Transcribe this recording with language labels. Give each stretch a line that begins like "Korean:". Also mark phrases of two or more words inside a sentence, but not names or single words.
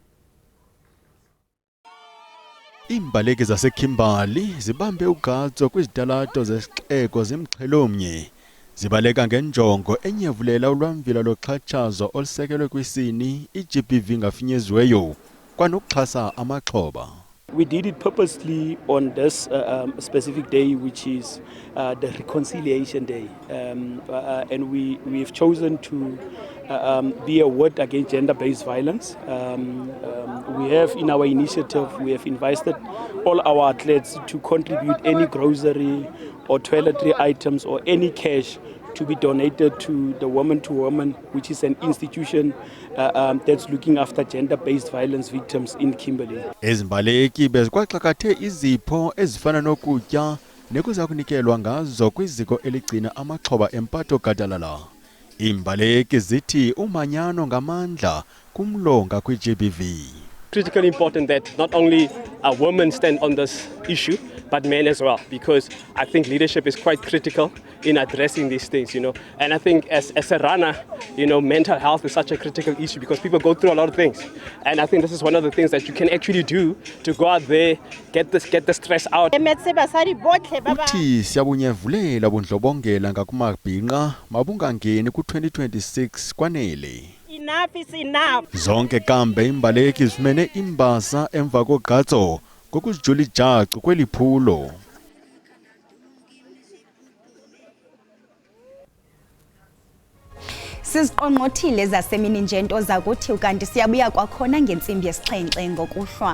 Xhosa: Imbaleki zaseKimberley zibambe ugqatso kwizitalato zesixeko zimxhelomnye. Zibaleka ngenjongo enyevulela ulwamvila loxhatshazo olusekelwe kwisini iGBV ngafinyeziweyo kwanokuxhasa amaxhoba.
English: We did it purposely on this specific day, which is the Reconciliation Day. And we've chosen to be a word against gender-based violence. We have in our initiative, we have invited all our athletes to contribute any grocery or toiletry items or any cash to be donated to the Woman to Woman, which is an institution that's looking after gender-based violence victims in Kimberley.
Xhosa: Ezimbaleki bezikwaxakathe izipho ezifana nokutya nekuza kunikelwa ngazo kwiziko eligcina amaxhoba empatho gadalala. Imbaleki zithi umanyano ngamandla kumlonga kwi-GBV.
English: Critically important that not only women stand on this issue, but men as well, because I think leadership is quite critical in addressing these things, And I think as a runner, mental health is such a critical issue because people go through a lot of things. And I think this is one of the things that you can actually do to go out there, get the stress out.
Xhosa: Uthi siyabunyevulela bundlobongela ngakumabhinqa mabungangeni ku-2026 kwanele.
English: Enough is enough.
Xhosa: Zonke kambe imbaleki zifumene imbasa emva kogqatso ngokuzijula ijacu kweliphulo. Siziqongqothile zasemini nje into zakuthi ukanti siyabuya kwakhona ngentsimbi yesixhenxe ngokuhlwa.